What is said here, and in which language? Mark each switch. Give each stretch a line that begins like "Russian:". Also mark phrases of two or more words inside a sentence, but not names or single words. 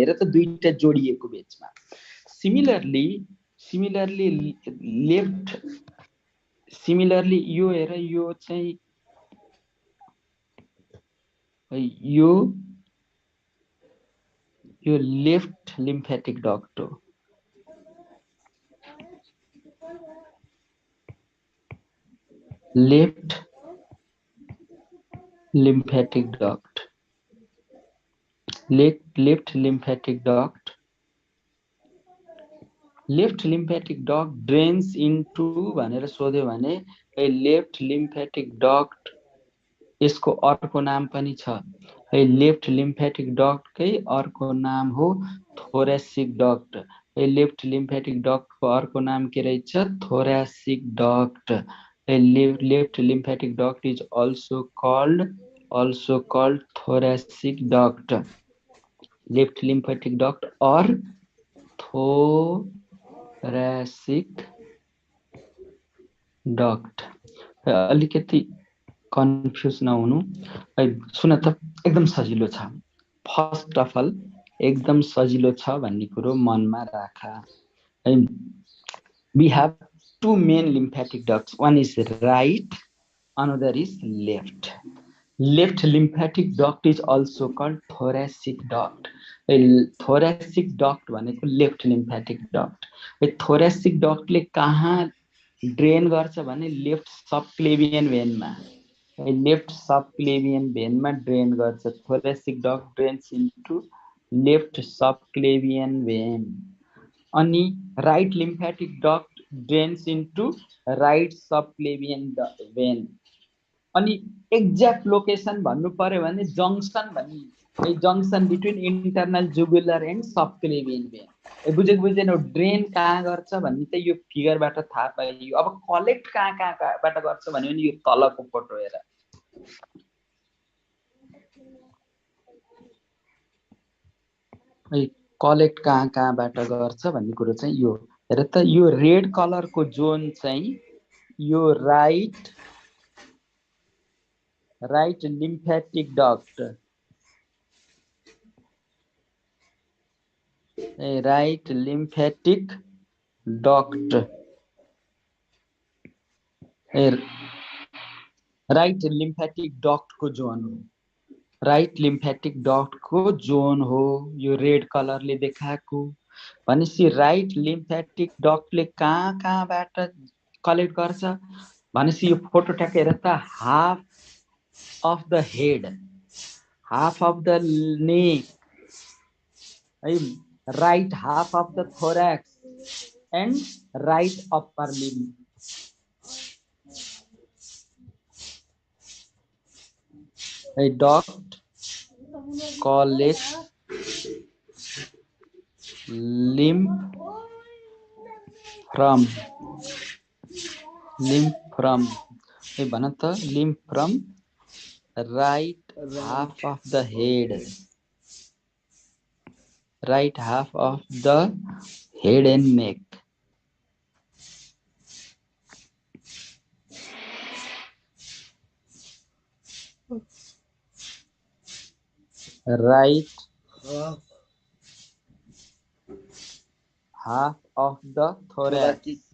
Nepali: हेर त, दुईटा जोडिएको बीचमा। सिमिलरली यो हेर, यो चाहिँ यो यो
English: left lymphatic duct
Nepali: हो।
English: left lymphatic duct, left lymphatic duct, left lymphatic duct drains into
Nepali: भनेर सोध्यो भने
English: left lymphatic duct
Nepali: यसको अर्को नाम पनि छ है।
English: left lymphatic duct
Nepali: कै अर्को नाम हो
English: thoracic duct। left lymphatic duct
Nepali: को अर्को नाम के रहेछ?
English: thoracic duct। left lymphatic duct is also called thoracic duct, left lymphatic duct or thoracic duct।
Nepali: अलिकति कन्फ्युज नहुनु है। सुन त एकदम सजिलो छ।
English: first of all
Nepali: एकदम सजिलो छ भन्ने कुरो मनमा राख है।
English: We have two main lymphatic ducts, one is right, another is left। Left lymphatic duct is also called thoracic duct। thoracic duct भनेको left lymphatic duct. thoracic duct
Nepali: ले कहाँ ड्रेन गर्छ भने
English: left subclavian veinमा, left subclavian veinमा
Nepali: ड्रेन गर्छ।
English: thoracic duct drains into left subclavian vein. अनि right lymphatic duct drains into right subclavian vein. अनि exact location
Nepali: भन्नु पर्यो भने
English: जंक्सन भन्ने, junction between internal jugular and subclavian vein.
Nepali: बुझेन? ड्रेन कहाँ गर्छ भन्ने चाहिँ यो फिगरबाट थाहा पाइयो। अब कलेक्ट कहाँबाट गर्छ भन्यो भने यो तलको फोटो हेर। कलेक्ट कहाँबाट गर्छ भन्ने कुरो चाहिँ यो हेर त। यो
English: red colorको zone
Nepali: चाहिँ यो
English: right lymphatic duct, right lymphatic duct, right lymphatic duct
Nepali: को जोन हो,
English: right lymphatic duct
Nepali: को जोन हो यो
English: red colorले
Nepali: देखाएको। भनेपछि
English: right lymphatic duct
Nepali: ले कहाँबाट कलेक्ट गर्छ भनेपछि यो फोटो ट्याक हेर त।
English: हाफ of the head, half of the neck, right half of the thorax and right upper limb। A duct collects lymph from
Nepali: भन त
English: lymph from right half of the head, right half of the head and neck। Right half of the thorax,